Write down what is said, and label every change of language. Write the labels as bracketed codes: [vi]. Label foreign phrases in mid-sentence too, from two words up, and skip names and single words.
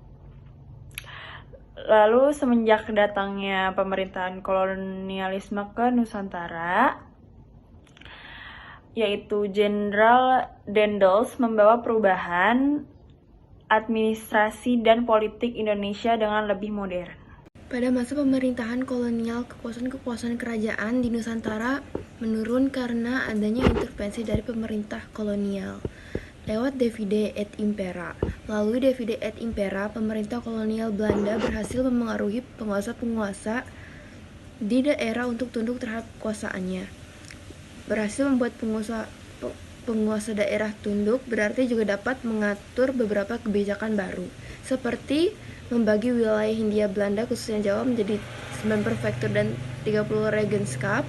[id] Lalu semenjak datangnya pemerintahan kolonialisme ke Nusantara, yaitu Jenderal Dendels membawa perubahan administrasi dan politik Indonesia dengan lebih modern. Pada masa pemerintahan kolonial, kekuasaan kerajaan di Nusantara menurun karena adanya intervensi dari pemerintah kolonial lewat [la] divide et impera. Melalui divide et impera, [id] pemerintah kolonial Belanda berhasil memengaruhi penguasa-penguasa di daerah untuk tunduk terhadap kekuasaannya. Berhasil membuat penguasa daerah tunduk, berarti juga dapat mengatur beberapa kebijakan baru, seperti membagi wilayah Hindia Belanda khususnya Jawa menjadi 9 prefektur dan 30 regenskap.